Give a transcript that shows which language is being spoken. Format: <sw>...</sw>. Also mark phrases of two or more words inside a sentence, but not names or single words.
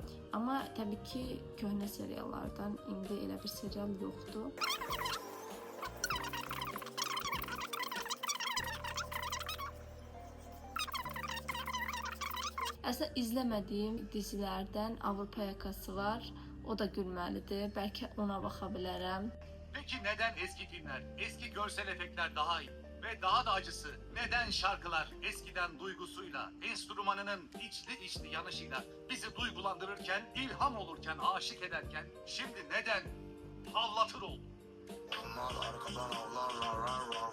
<az>Amma təbii ki, köhnə seriallardan indi elə bir serial yoxdur. Əslində izləmədiyim dizilərdən Avrupa Yakası var. O da gülməlidir. Bəlkə ona baxa bilərəm.</az> <tr>Peki neden eski filmler, eski görsel efektler daha iyi? Ve daha da acısı, neden şarkılar eskiden duygusuyla, enstrümanının içli yanışıyla bizi duygulandırırken, ilham olurken, aşık ederken, şimdi neden havlatır oldu?</tr>